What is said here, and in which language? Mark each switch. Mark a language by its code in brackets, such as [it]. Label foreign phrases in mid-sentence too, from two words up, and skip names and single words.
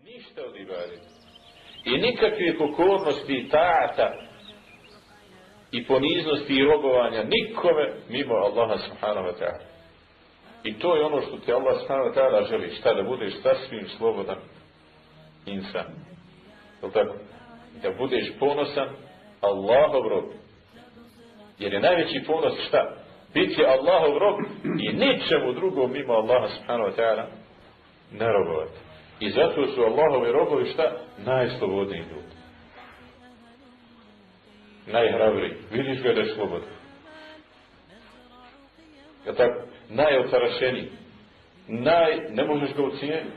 [bs] ništa od ibadeta. I nikakve pokornosti i taata i poniznosti i robovanja nikome mimo Allaha [ar] سبحانه وتعالى. [bs] I to je ono što ti Allah [ar] سبحانه وتعالى [bs] želi. Šta, da budeš sasvim slobodan insan. Je tako? Da budeš ponosan Allahov rob. Jer je najveći ponos šta? Biti Allahov rob i ničemu drugom mimo Allaha [ar] سبحانه وتعالى [bs] ne robovati. I zato su Allahovi robovi šta? Najslobodniji ljudi. Najhrabriji. Vidiš ga da je slobodan. Je tako? Najotarašeniji. Ne možeš ga ucijeniti.